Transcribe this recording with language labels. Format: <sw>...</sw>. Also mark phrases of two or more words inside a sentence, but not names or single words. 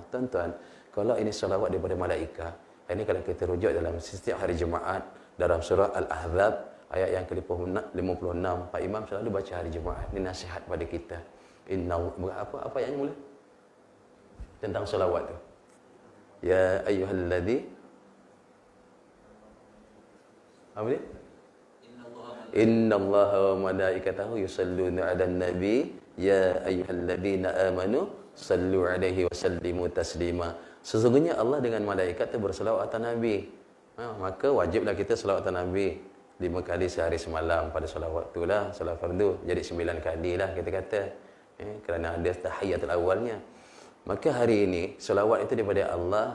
<ms>Tuan-tuan, kalau ini selawat daripada malaikat, ini kalau kita rujuk dalam setiap hari Jumaat dalam surah Al-Ahzab ayat yang ke-56, Pak Imam selalu baca hari Jumaat. Ini nasihat pada kita. Inna apa ayatnya mula? Tentang selawat tu.</ms> <ar>يا أيها الذي</ar> <ms>apa dia?</ms> <ar>إن الله وملائكته يصلون على النبي يا أيها الذين آمنوا صلوا عليه وسلموا تسليما.</ar> <ms>Sesungguhnya Allah dengan malaikat itu berselawat atas Nabi. Maka wajiblah kita selawat atas Nabi 5 kali sehari semalam pada solat waktulah, solat fardu. Jadi 9 kali lah kita kata. Kerana ada tahiyatul awalnya. Maka hari ini selawat itu daripada Allah.</ms>